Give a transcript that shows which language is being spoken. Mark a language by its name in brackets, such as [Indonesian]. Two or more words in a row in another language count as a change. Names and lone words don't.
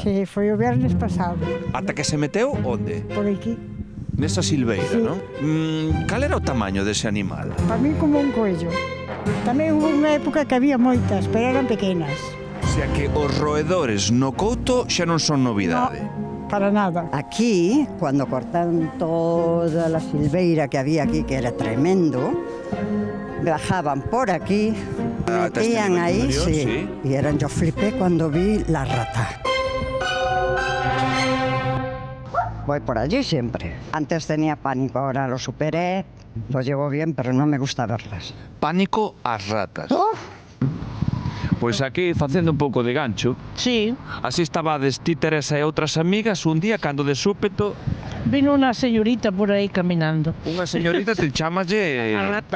[Galician] Sí, foi o viernes pasado, Ata que se meteu onde? por aquí. Nesa silveira, Sí. non? Cal era o tamaño dese animal? Para mí como un coello. Tamén hubo unha época que había moitas, pero eran pequenas. O sea que os roedores no Couto xa non son novidade. Para nada. [Spanish] Aquí, cuando cortaron toda la silveira que había aquí, que era tremendo, bajaban por aquí, Hasta este metían nivel ahí, superior, sí. y yo flipé cuando vi la rata. Voy por allí siempre. Antes tenía pánico, ahora lo superé, lo llevo bien, pero no me gusta verlas. [Galician] Pánico ás ratas. Uf. Pois aquí, facendo un pouco de gancho, Sí, así estabades ti, Teresa e outras amigas un día cando de súpeto [Spanish] vino una señorita por aí caminando. [Galician] unha señorita te chamalle... A rata.